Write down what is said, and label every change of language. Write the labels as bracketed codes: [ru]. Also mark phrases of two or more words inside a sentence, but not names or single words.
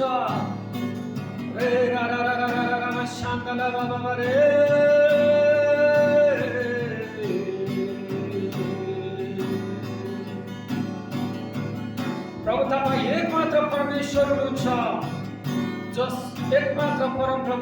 [ne] रे रा रा रा रा रा रा रा शान्तला बाबा रे। प्रभु तपाईँ एकमात्र परमेश्वर हुनुहुन्छ, जस एकमात्र परम प्रभु,